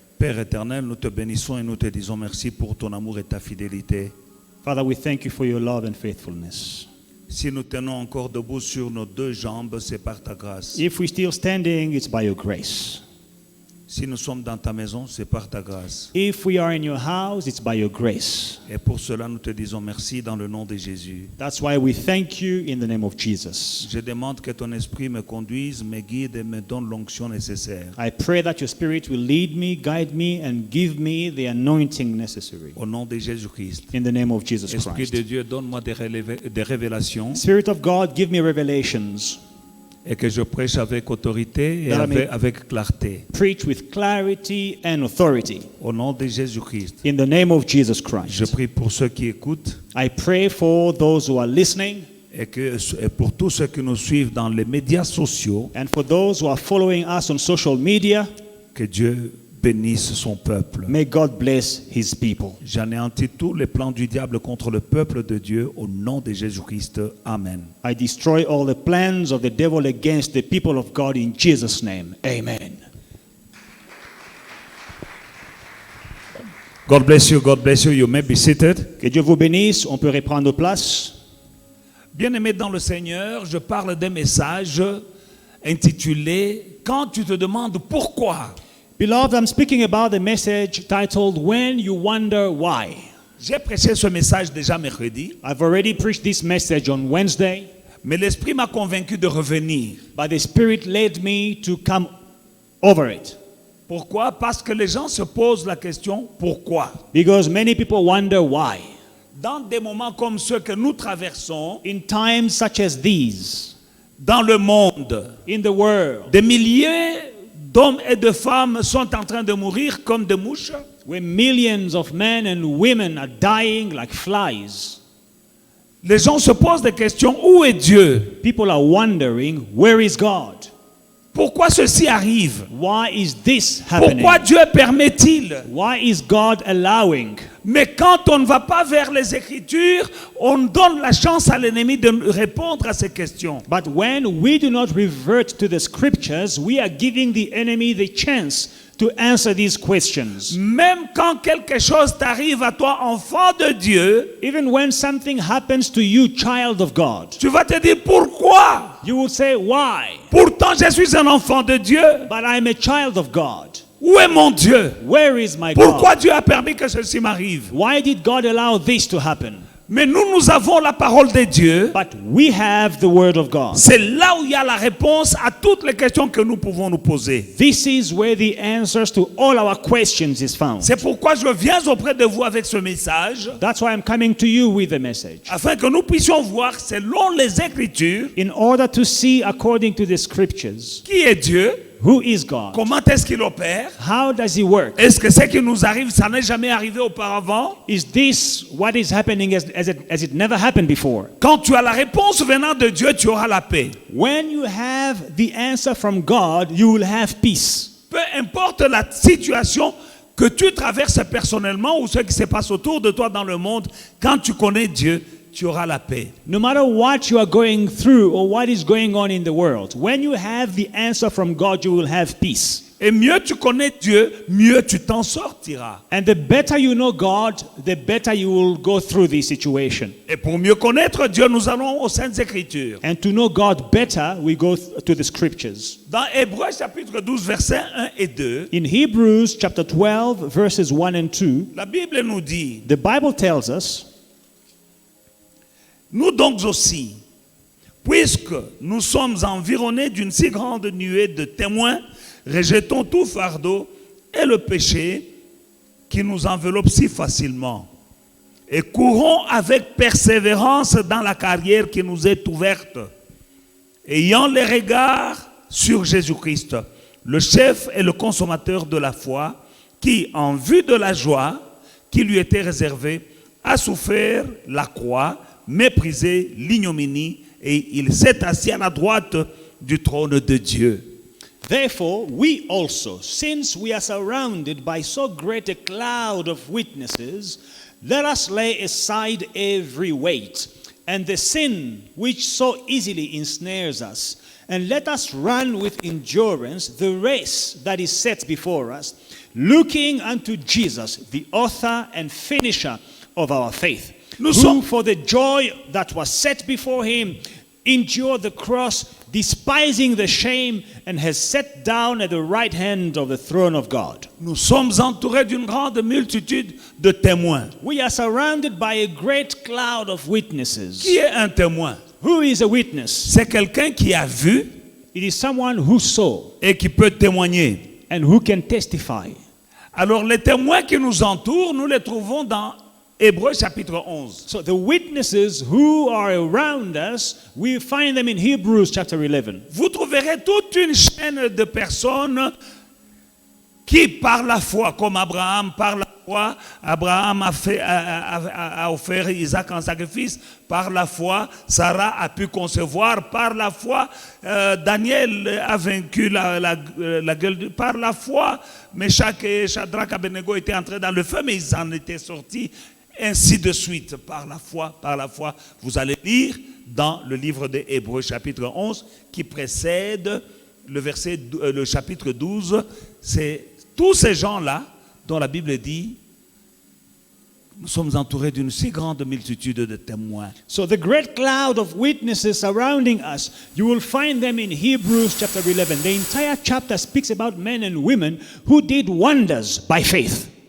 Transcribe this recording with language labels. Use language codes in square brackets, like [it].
[fr] Père éternel, nous te bénissons et nous te disons merci pour ton amour et ta fidélité. [en] Father, we thank you for your love and faithfulness. [fr] Si nous tenons encore debout sur nos deux jambes, c'est par ta grâce. [en] If we're still standing, it's by your grace. [fr] Si nous sommes dans ta maison, c'est par ta grâce. [en] If we are in your house, it's by your grace. [fr] Et pour cela, nous te disons merci dans le nom de Jésus. [en] That's why we thank you in the name of Jesus. [fr] Je demande que ton esprit me conduise, me guide et me donne l'onction nécessaire. [en] I pray that your Spirit will lead me, guide me, and give me the anointing necessary. [fr] Au nom de Jésus-Christ. [en] In the name of Jesus [fr] Esprit [en] Christ. [fr] de Dieu, donne-moi des révélations [en] Spirit of God, give me revelations. [fr] et que je prêche avec autorité et [en] That I may- [fr] avec clarté. [en] Preach with clarity and authority. [fr] Au nom de Jésus-Christ. [en] In the name of Jesus [fr] Je [en] Christ. [fr] prie pour ceux qui écoutent [en] I pray for those who are listening [fr] et pour tous ceux qui nous suivent dans les médias sociaux, [en] and for those who are following us on social media. [fr] que Dieu bénisse son peuple. [en] May God bless his people. [fr] J'anéantis tous les plans du diable contre le peuple de Dieu au nom de Jésus-Christ. Amen. [en] I destroy all the plans of the devil against the people of God in Jesus' name. Amen. God bless you. God bless you. You may be seated. [fr] Que Dieu vous bénisse. On peut reprendre place. Bien-aimé dans le Seigneur, je parle d'un message intitulé « Quand tu te demandes pourquoi ». [en] Beloved, I'm speaking about the message titled When You Wonder Why. [fr] J'ai prêché ce message déjà mercredi, [en] I've already preached this message on Wednesday, [fr] mais l'Esprit m'a convaincu de revenir. [en] but the Spirit led me to come over it. [fr] Pourquoi? Parce que les gens se posent la question « Pourquoi ?» [en] Because many people wonder why. [fr] Dans des moments comme ceux que nous traversons, [en] In times such as these, [fr] dans le monde, [en] in the world, [fr] des milliers d'hommes et de femmes sont en train de mourir comme des mouches. [en] where millions of men and women are dying like flies, [fr] Les gens se posent des questions. Où est Dieu? [en] people are wondering, where is God? [fr] Pourquoi ceci arrive? [en] Why is this happening? [fr] Pourquoi Dieu permet-il? [en] Why is God allowing? [fr] Mais quand on ne va pas vers les Écritures, on donne la chance à l'ennemi de répondre à ces questions. [en] But when we do not revert to the scriptures, we are giving the enemy the chance to answer these questions. [fr] Même quand quelque chose t'arrive à toi, enfant de Dieu, [en] Even when something happens to you, child of God, [fr] tu vas te dire pourquoi? [en] you will say, why? [fr] Pourtant je suis un enfant de Dieu. [en] But I'm a child of God. [fr] Où est mon Dieu? [en] Where is my [fr] Pourquoi [en] God? [fr] Dieu a permis que ceci m'arrive? [en] Why did God allow this to happen? [fr] Mais nous avons la parole de Dieu. [en] But we have the word of God. [fr] C'est là où il y a la réponse à toutes les questions que nous pouvons nous poser. [en] This is where the answers to all our questions is found. [fr] C'est pourquoi je viens auprès de vous avec ce message, [en] That's why I'm coming to you with the message. [fr] afin que nous puissions voir selon les Écritures [en] In order to see according to the scriptures, [fr] qui est Dieu, [en] who is God? [fr] comment est-ce qu'il opère, [en] How does he work? [fr] est-ce que ce qui nous arrive, ça n'est jamais arrivé auparavant. [en] Is this what is happening as it never happened before? [fr] Quand tu as la réponse venant de Dieu, tu auras la paix. [en] When you have the answer from God, you will have peace. [fr] Peu importe la situation que tu traverses personnellement ou ce qui se passe autour de toi dans le monde, quand tu connais Dieu, tu auras la paix. [en] No matter what you are going through or what is going on in the world, when you have the answer from God, you will have peace. [fr] Et mieux tu connais Dieu, mieux tu t'en sortiras. [en] And the better you know God, the better you will go through this situation. [fr] Et pour mieux connaître Dieu, nous allons aux Saintes Écritures. [en] And to know God better, we go to the scriptures. [fr] Dans Hébreux chapitre 12, versets 1 et 2, [en] In Hebrews chapter 12, verses 1 and 2, [fr] la Bible nous dit, [en] the Bible tells us, [fr] nous donc aussi, puisque nous sommes environnés d'une si grande nuée de témoins, rejetons tout fardeau et le péché qui nous enveloppe si facilement. Et courons avec persévérance dans la carrière qui nous est ouverte, ayant les regards sur Jésus-Christ, le chef et le consommateur de la foi, qui, en vue de la joie qui lui était réservée, a souffert la croix, méprisé l'ignominie et il s'est assis à la droite du trône de Dieu. [en] Therefore, we also, since we are surrounded by so great a cloud of witnesses, let us lay aside every weight and the sin which so easily ensnares us, and let us run with endurance the race that is set before us, looking unto Jesus, the author and finisher of our faith, who for the joy that was set before him endured the cross, despising the shame, and has sat down at the right hand of the throne of God. [fr] Nous sommes entourés d'une grande multitude de témoins. [en] We are surrounded by a great cloud of witnesses. [fr] Qui est un témoin? [en] Who is a witness? [fr] C'est quelqu'un qui a vu [en] It is someone who saw [fr] et qui peut témoigner. [en] and who can testify. [fr] Alors les témoins qui nous entourent, nous les trouvons dans Hébreux chapitre 11. [en] So the witnesses who are around us, we find them in Hebrews chapter 11. [fr] Vous trouverez toute une chaîne de personnes qui, par la foi, comme Abraham, par la foi, Abraham a offert Isaac en sacrifice. Par la foi, Sarah a pu concevoir. Par la foi, Daniel a vaincu la gueule. Par la foi, Meshach et Shadrach Abednego étaient entrés dans le feu, mais ils en étaient sortis. Ainsi de suite, par la foi, vous allez lire dans le livre des Hébreux chapitre 11 qui précède le chapitre 12. C'est tous ces gens-là dont la Bible dit nous sommes entourés d'une si grande multitude de témoins. [en] So the great cloud of witnesses surrounding us, you will find them in Hebrews chapter 11. The entire chapter speaks about men and women who did wonders by faith.